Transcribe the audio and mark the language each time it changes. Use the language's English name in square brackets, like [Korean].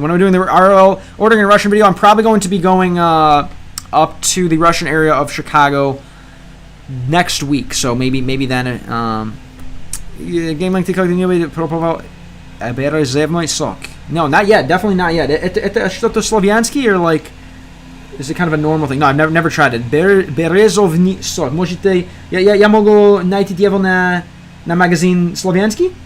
[English] When I'm doing the RL ordering a Russian video, I'm probably going to be going up to the Russian area of Chicago next week. So maybe then [Russian] game length TikTok не пробовал березовый сок. [English] No, not yet. Definitely not yet. [Russian] Это что-то славянский [English] or like is it kind of a normal thing? No, I've never tried it. [Russian] Березовый сок. Можете я могу найти его на магазин славянский?